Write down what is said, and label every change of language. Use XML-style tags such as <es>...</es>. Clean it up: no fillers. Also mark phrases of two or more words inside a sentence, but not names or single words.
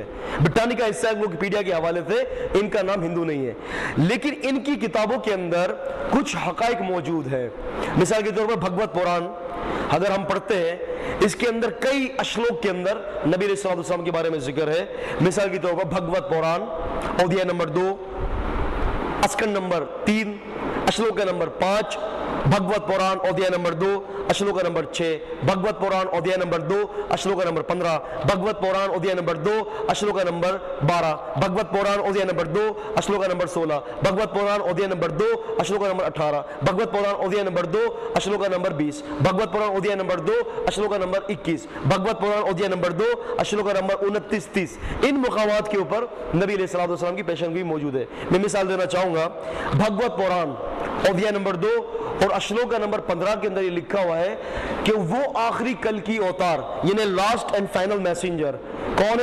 <ur>برٹانیکا انسائکلوپیڈیا کے حوالے سے ان کا نام ہندو نہیں ہے، لیکن ان کی کتابوں کے اندر کچھ حقائق موجود ہے. مثال کے طور پر بھگوت پران اگر ہم پڑھتے ہیں، اس کے اندر کئی اشلوک کے اندر نبی</ur> <ar>علیہ الصلوۃ والسلام</ar> <ur>کے بارے میں ذکر ہے. مثال کے طور پر بھگوت پران ادھیائے نمبر 2 اسکن نمبر 3 اشلوک نمبر 5، بھگوت پران ادھیائے نمبر 2 اشلوک نمبر 6، بھگوت پران ادھیائے نمبر 2 اشلوک نمبر 15، بھگوت پران ادھیائے نمبر 2 اشلوک نمبر 12، بھگوت پران ادھیائے نمبر 2 اشلوک نمبر 16، بھگوت پران ادھیائے نمبر 2 اشلوک نمبر 18، بھگوت پران ادھیائے نمبر 2 اشلوک نمبر 20، بھگوت پران ادھیائے نمبر 2 اشلوک نمبر 21، بھگوت پران ادھیائے نمبر 2 اشلوک نمبر 29 30. ان مقامات کے اوپر نبی</ur> <ar>علیہ الصلوۃ والسلام</ar> <ur>کی پیشن گوئی موجود ہے. میں مثال دینا چاہوں گا، بھگوت پران ادھیائے نمبر 2 اور اشلوک نمبر 15 کے اندر یہ لکھا ہوا ہے کہ وہ آخری کل کی اوتار، یعنی</ur> <en>last and final messenger</en> <ur>کون ہے؟</ur>